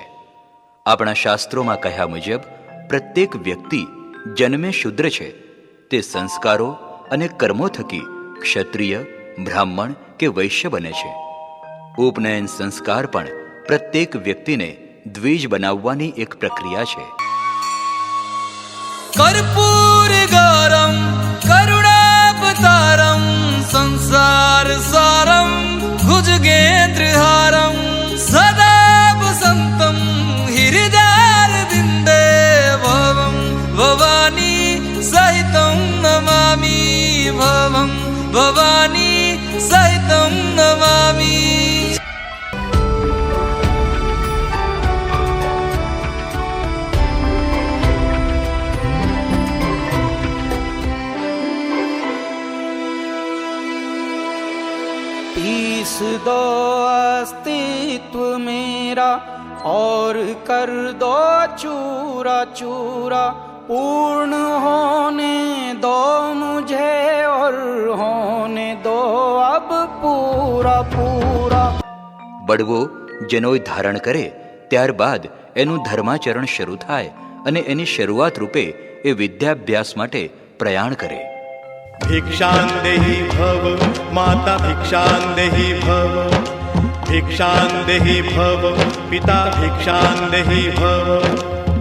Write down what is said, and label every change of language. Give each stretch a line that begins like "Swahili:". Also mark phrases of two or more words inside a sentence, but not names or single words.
Gujarati: આપણા શાસ્ત્રોમાં કહ્યા મુજબ પ્રત્યેક વ્યક્તિ જન્મે શુદ્ર છે. તે સંસ્કારો અને કર્મો થકી ક્ષત્રિય, બ્રાહ્મણ કે વૈશ્ય બને છે. ઉપનયન સંસ્કાર પણ પ્રત્યેક વ્યક્તિને દ્વિજ બનાવવાની એક પ્રક્રિયા છે.
Sanskrit: कर्पूर गारम करुणावतारम संसार सारम भुजगेन्द्रहारम सदा वसंतम हृदयारविंदे भवम भवानी सहितं नमामि भवम भवानी सहितं नमामि.
Hindi: पीस दो अस्तित्व मेरा और कर दो चूरा चूरा. पूर्ण होने दो मुझे और होने दो अब पूरा पूरा.
Gujarati: બળવો જનોઈ ધારણ કરે ત્યારબાદ એનું ધર્માચરણ શરૂ થાય અને એની શરૂઆત રૂપે એ વિદ્યાભ્યાસ માટે પ્રયાણ કરે.
Sanskrit: भिक्षां देहि भव माता भिक्षां देहि भव भिक्षां देहि भव पिता भिक्षां देहि भव